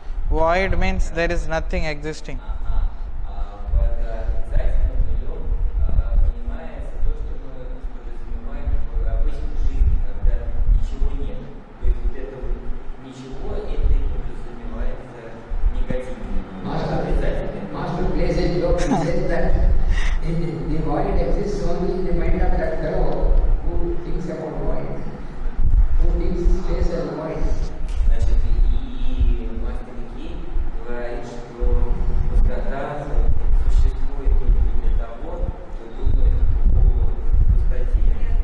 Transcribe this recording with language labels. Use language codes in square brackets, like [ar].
[en] Void means there is nothing existing. [ru] Под отрицательным нулем понимается то, что мы подразумеваем в обычной жизни, когда ничего нет. То есть вот это вот ничего, это и подразумевается негативным нулем. Отрицательным. [en] Master plays a joke and says that the void exists only in the mind of that fellow who thinks about void, who thinks space as void. [ru] Значит, и мастер Ики говорит, что пустота существует только для того, кто думает о пустоте.